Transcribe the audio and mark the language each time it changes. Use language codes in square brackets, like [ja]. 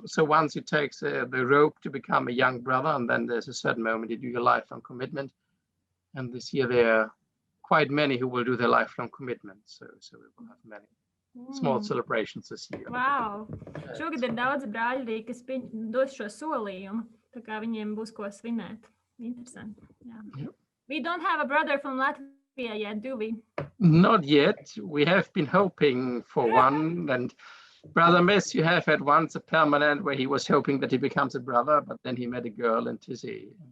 [en] So once you take the rope to become a young brother, and then there's a certain moment you do your lifelong commitment. And this year there are quite many who will do their lifelong commitment. So we will have many small celebrations this year. Wow! [lv] Šogad ir daudz brāļi arī, kas dos šo solījumu, tā kā viņiem būs ko svinēt. Interesanti. [en] Yeah. We don't have a brother from Latvia yet, do we? Not yet. We have been hoping for one, and Brother Miss, you have had once a permanent where he was hoping that he becomes a brother, but then he met a girl in Taize.